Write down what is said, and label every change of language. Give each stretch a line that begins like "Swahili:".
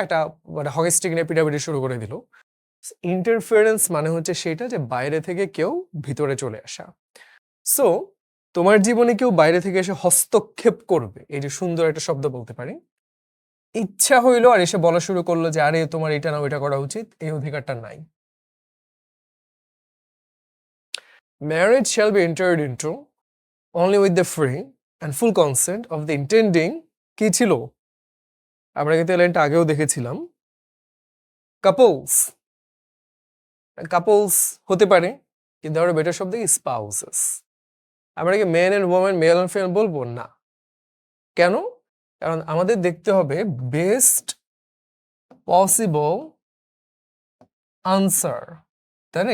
Bangla: একটা মানে hockey stick নিয়ে পিটাপিটি শুরু করে দিল। ইন্টারফিয়ারেন্স মানে হচ্ছে সেটা যে বাইরে থেকে কেউ ভিতরে চলে আসা। সো তোমার জীবনে কেউ বাইরে থেকে এসে হস্তক্ষেপ করবে, এই যে সুন্দর একটা শব্দ বলতে পারি। ইচ্ছা হইলো আর এসে বলা শুরু করলো যে আরে তোমার এটা না ওইটা করা উচিত, এই অধিকারটা নাই।
English: Marriage shall be entered into only with the free and full consent of the intending,
Bangla: কি ছিল? আমরা কিন্তু লাইনটা আগেও দেখেছিলাম। কাপলস, কাপলস হতে পারে, কিন্তু আমরা বেটার শব্দ কি স্পাউসেস। আমরা কি
English: men and women, male and female
Bangla: বলবো না? কেন? কারণ আমাদের দেখতে হবে
English: best possible answer,
Bangla: তাই না?